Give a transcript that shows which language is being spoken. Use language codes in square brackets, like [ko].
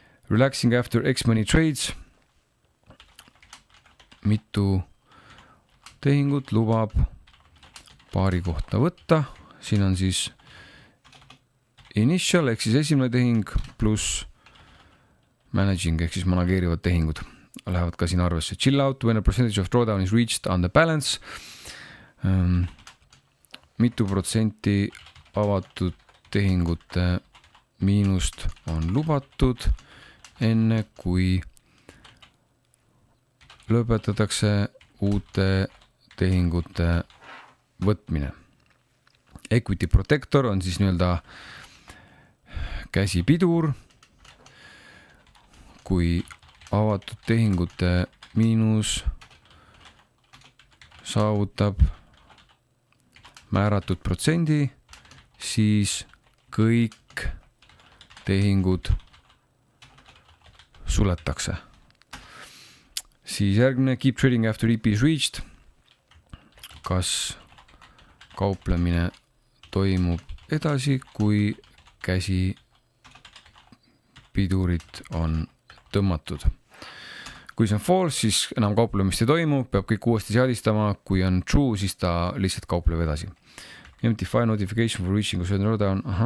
[en] Relaxing after X many trades, [et] mitu tehingut lubab paari kohta võtta, siin on siis initial ehk siis esimene tehing pluss managing ehk siis manageerivad tehingud lähevad ka siin arvesse. [en] Chill out when a percentage of drawdown is reached on the balance. [et] Mitu protsenti avatud tehingute miinust on lubatud enne kui lõpetatakse uute tehingute võtmine. Equity protector on siis nii-öelda käsipidur, kui avatud tehingute miinus saavutab määratud protsendi, siis kõik tehingud suletakse. Siis järgmine [en] keep trading after EP is reached. [et] Kas kauplemine toimub edasi, kui käsipidurit on tõmmatud. Kui see on false, siis enam kauplemist ei toimu, peab kõik uuesti seadistama. Kui on true, siis ta lihtsalt kaupleb edasi. [en] Empty file notification for reaching a certain drawdown.